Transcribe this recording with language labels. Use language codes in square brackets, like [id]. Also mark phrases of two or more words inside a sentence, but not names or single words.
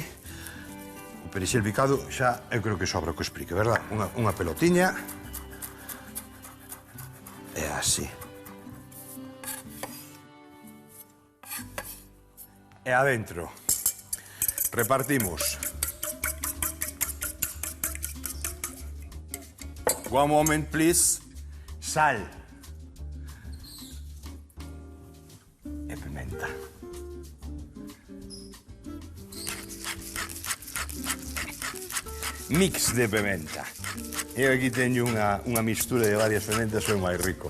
[gl] O perixel picado xa eu creo que sobra o que explique, verdad? Unha pelotiña. E así. E adentro repartimos. [en] One moment, please. [gl] Sal. E pimenta. Mix de pimenta. Eu aquí teño unha mistura de varias pimentas, soy máis rico.